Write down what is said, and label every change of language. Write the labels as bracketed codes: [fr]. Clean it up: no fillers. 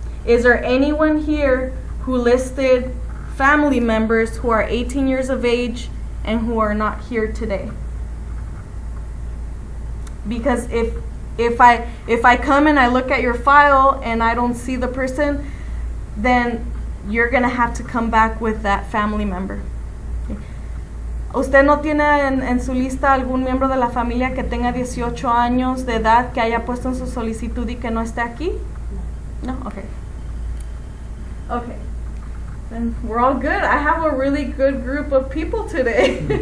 [en] Is there anyone here who listed family members who are 18 years of age and who are not here today? Because if I come and I look at your file and I don't see the person, then you're going to have to come back with that family member. Okay. [es] ¿Usted no tiene en su lista algún miembro de la familia que tenga 18 años de edad que haya puesto en su solicitud y que no esté aquí? [en] No? Okay. Okay. Then we're all good. I have a really good group of people today.